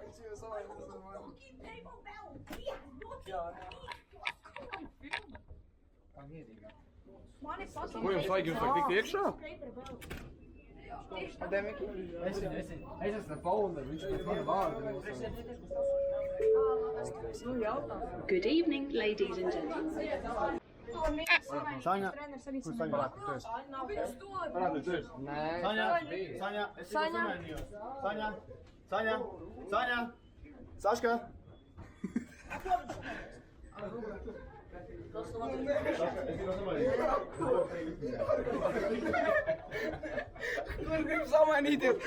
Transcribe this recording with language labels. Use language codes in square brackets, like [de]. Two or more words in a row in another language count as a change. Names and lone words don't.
[lv] Ko jums vajag? Jums vajag tikt iekšā? Es esmu Paula, viņš pēc mana vārda. [en] Good evening, ladies and gentlemen. [lv] Saņa, kur Saņa varētu, kur tu esi? Parādi, tu esi? Nē, Saņa, es jau samēnījos. Saņa, Saška. Kurš grib samainīties?